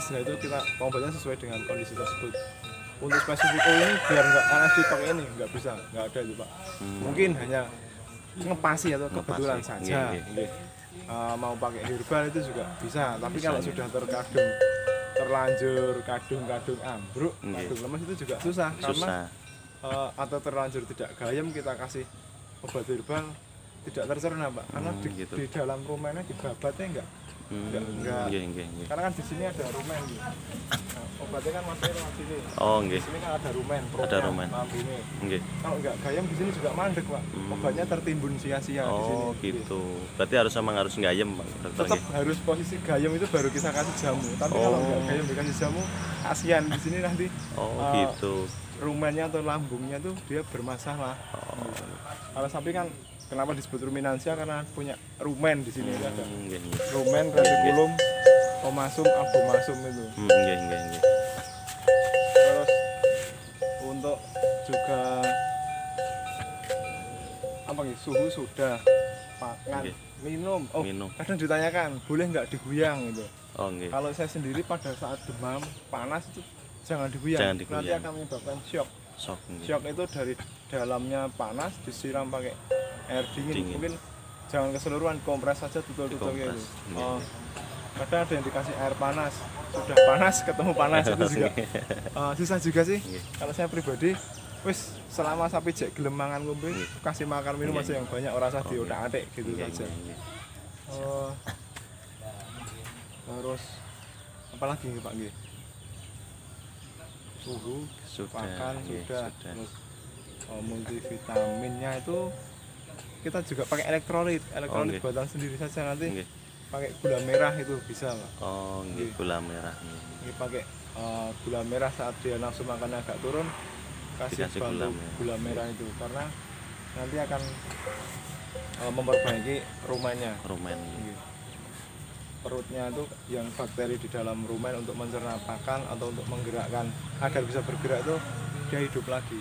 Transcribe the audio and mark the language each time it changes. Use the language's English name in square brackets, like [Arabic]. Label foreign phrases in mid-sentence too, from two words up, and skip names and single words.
[Indonesian] Nah itu kita pengobatan sesuai dengan kondisi tersebut. Untuk spesifik ini biar nggak LSD pakai ini nggak bisa, nggak ada itu, Pak. Mungkin hanya ngepasi atau kebetulan Ngepasi. saja. Nggih, Nggih. Mau pakai herbal itu juga bisa, tapi kalau sudah terlanjur kadung ambruk, Nggih. kadung lemas itu juga susah. Karena Susah. atau terlanjur tidak gayam kita kasih obat herbal tidak tercerna, Pak, karena gitu. di dalam rumennya dibabatnya enggak. Enggak. Nggih, nggih, nggih. Karena kan di sini ada rumen gitu. Nah, obatnya kan masih lewat sini. Oh, Di nggih. sini kan ada rumen, perutnya, Ada rumen. lambungnya. Nggih. Kalau enggak gayam di sini juga mandek, Pak. Obatnya tertimbun sia-sia di sini. Oh, gitu. Berarti memang harus gayem Pak Dokter Tetap nggih. harus posisi gayam itu baru kita kasih jamu. Tapi kalau Oh. enggak gayam dikasih jamu, kasihan di sini nanti Oh, eh, gitu. rumennya atau lambungnya tuh dia bermasalah. Kalau sapi kan kenapa disebut ruminansia karena punya rumen di sini ada. Nggih, nggih. Rumen, retikulum, omasum, albumasum itu. Nggih, nggih, nggih. Terus untuk juga apa gitu, suhu sudah, makan, Nggih. minum. Oh, Minum. kadang ditanyakan boleh nggak diguyang gitu. Oh, nggih. Kalau saya sendiri pada saat demam, panas itu jangan diguyang. Jangan Nanti diguyang. akan menyebabkan shock. Sok nggih. Shock itu dari dalamnya panas disiram pakai air dingin. Mungkin jangan keseluruhan, kompres saja tutul-tutul gitu. Dikompres, iya. Kadang ada yang dikasih air panas, sudah panas ketemu panas itu juga susah juga sih. Iya. Kalau saya pribadi, wis selama sapi [Javanese] jek gelem mangan ngombe, [Indonesian] kasih makan minum Iya. aja yang banyak, [Javanese] ora usah diotak-atik [Indonesian] gitu Nggih, saja. nggih, nggih. Oh, terus apa lagi nih Pak nggih? Suhu, Sudah, pakan nggih, sudah. sudah. Terus multivitaminnya itu kita juga pakai elektrolit nggih. buatan sendiri saja, nanti Nggih. pakai gula merah itu bisa, Pak. Oh, nggih, Nggih. gula merah. Nggih. Ini pakai gula merah saat dia nafsu makan agak turun, kasih Dikasih bantu gula gula merah itu karena nanti akan memperbaiki rumennya. Rumen. Nggih. Perutnya itu yang bakteri di dalam rumen untuk mencerna pakan atau untuk menggerakkan agar bisa bergerak itu dia hidup lagi.